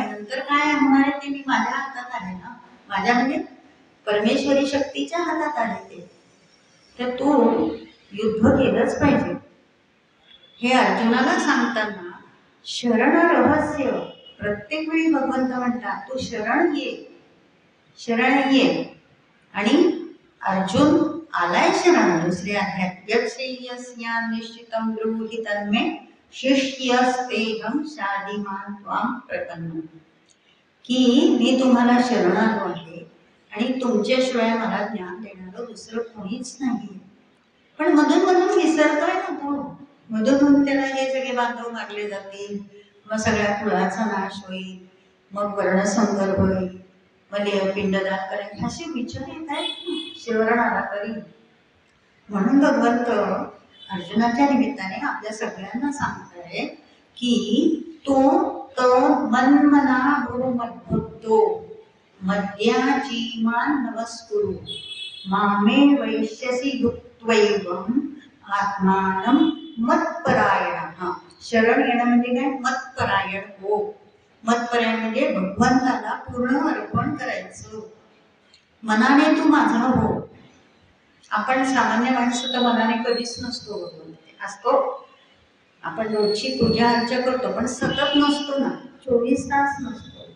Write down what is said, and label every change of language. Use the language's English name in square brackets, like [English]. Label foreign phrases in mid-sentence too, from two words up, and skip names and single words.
[Marathi] नंतर काय होणार आहे ते मी माझ्या हातात आहे ना, माझ्या म्हणजे परमेश्वरी शक्तीच्या हातात आहे ते, तर तू युद्ध केलंच पाहिजे. हे अर्जुनाला सांगताना शरण रहस्य, प्रत्येक वेळी भगवंत म्हणतात तू शरण ये, शरण ये. आणि अर्जुन आलाय शरण दुसऱ्या अध्यायात, [Sanskrit] यस्या निश्चितं ब्रूहि तन्मे शिष्यस्तेहं शाधिमान् त्वां प्रपन्नम्. [Marathi] की मी तुम्हाला शरण आलो आहे आणि तुमच्याशिवाय मला ज्ञान देणारं दुसरं कोणीच नाही. पण मधून मधून विसरतोय ना तो, मधून त्याला हे सगळे बांधव मारले जातील, मग सगळ्या कुळाचा नाश होईल, मग वर्णसंकर होईल, मग पिंडदान करेल, असे विचार येत आहेत शरण आला तरी. म्हणून भगवंत अर्जुनाच्या निमित्ताने आपल्या सगळ्यांना सांगताय की तो [Sanskrit] मन्मना भो मद्भक्तो मद्याची मान नमस्कुरु मामे वैश्यसी भुक्त्वैवं आत्मानं मत्परायणः. [Marathi] शरण येणं म्हणजे काय, मत्परायण हो. मत्परायण म्हणजे भगवंताला पूर्ण अर्पण करायचं, मनाने तू माझा हो. आपण सामान्य माणसं तर मनाने कधीच नसतो, भगवंत असतो. आपण रोजची पूजा अर्चा करतो पण सतत नसतो ना, 24 तास नसतो.